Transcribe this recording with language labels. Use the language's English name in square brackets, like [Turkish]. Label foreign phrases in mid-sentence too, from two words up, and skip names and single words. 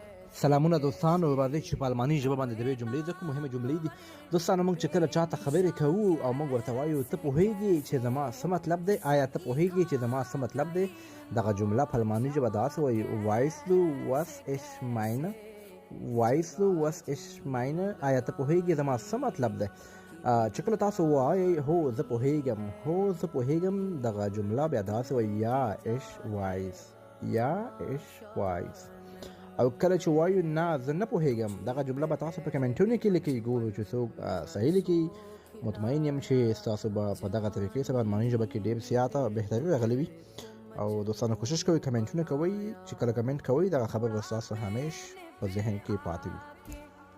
[Pashto] سلامونه دوستانو، راځئ چې په الماني ژبه باندې د دې جملې ځکه مهمه جملې دي. دوستانو موږ چې کله چاته خبرې کوو او موږ ورته وایو ته پوهیږې چې زما څه مطلب دی، آیا ته پوهیږې چې زما څه مطلب دی، دغه جمله په الماني ژبه داسې وایي [German] weißt du was ich meine. weißt du was ich meine، [Pashto] آیا ته پوهیږې زما څه مطلب دی. چې کله تاسو وایئ هو زه پوهیږم، هو زه پوهیږم، دغه جمله بیا داسې وایي یا [German] ich weiß، [Pashto] یا [German] ich weiß. [Pashto] او کله چې وایو نه زه نه پوهیږم، دغه جمله به تاسو په کمنټونو کې لیکئ، ګورو چې څوک صحیح لیکي. مطمئن یم چې ستاسو به په دغه طریقې سره الماني ژبه کې ډېر زیاته بهتري راغلې وي. او دوستانو کوشش کوئ کمنټونه کوئ، چې کله کمنټ کوئ دغه خبر به ستاسو همیش په ذهن کې پاتې وي.